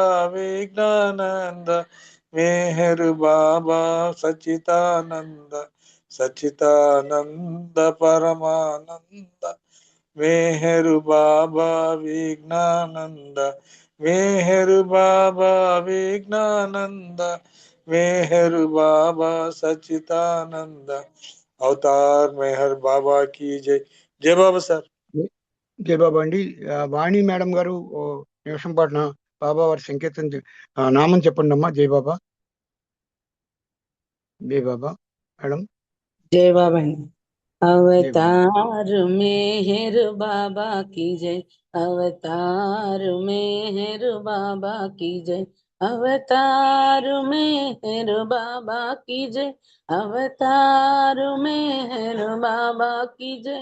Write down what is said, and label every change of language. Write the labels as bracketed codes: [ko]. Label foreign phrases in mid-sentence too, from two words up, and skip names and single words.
[hi] विज्ञानंद मेहर बाबा सच्चिदानंद सच्चिदानंद परमानंद मेहर बाबा विज्ञानंद मेहर बाबा विज्ञानंद मेहर बाबा सच्चिदानंद अवतार मेहर बाबा की जय। जय बाबा సార్. [te] జై బాబా అండి. వాణి మేడం గారు ఓ నిమిషం పాటున బాబా వారి సంకేతం నామం చెప్పండి అమ్మా. జై బాబా. జై బాబా మేడం. [hi] जय बाबा जी। [te] జై బాబా. [hi] अवतार मेहर बाबा की जय। अवतार मेहर बाबा की जय। अवतार मेहर बाबा की जय। अवतार मेहर बाबा की जय।